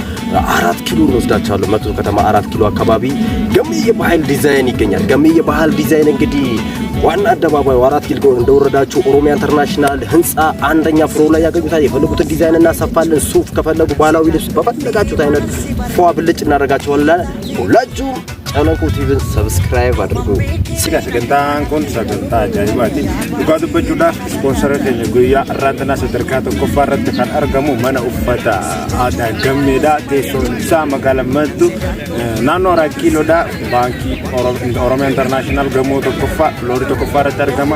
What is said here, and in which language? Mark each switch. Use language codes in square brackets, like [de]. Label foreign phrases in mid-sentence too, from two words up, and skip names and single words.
[am] 4 ኪሎ እንወስዳችኋለሁ። መቱ ከተማ 4 ኪሎ አካባቢ ገምዬ ባህል ዲዛይን ይገኛል። ገምዬ ባህል ዲዛይን እንግዲህ ዋና አደባባይ 4 ኪሎ እንደወረዳችሁ ኦሮሚያ ኢንተርናሽናል ህንጻ አንደኛ ፍሎር ላይ ያገኙታል። የፈለጉት ዲዛይን እናሰፋለን። ሱፍ ከፈለጉ ባህላዊ ልብስ በፈለጋችሁት አይነት ፏ ብልጭ እናደርጋችኋለን። ሁላችሁም Calanqoo TVን ሰብስክራይብ አድርጉ። [om] Siga sagantaan kun sagantaa ajaa'ibaati. Dhugaa dubbachuudhaaf ispoonsara keenya guyyaa irraantanaa sadarkaa tokkoffaa irratti kan argamu mana uffata aadaa gammeedha. Teessoon isaa magaalaa Mattuu naannoo 4 kiiloodha. Baankii Oromiyaa Intarnaashinaal gamoo tokkoffaa loorii tokkoffaa irratti argama.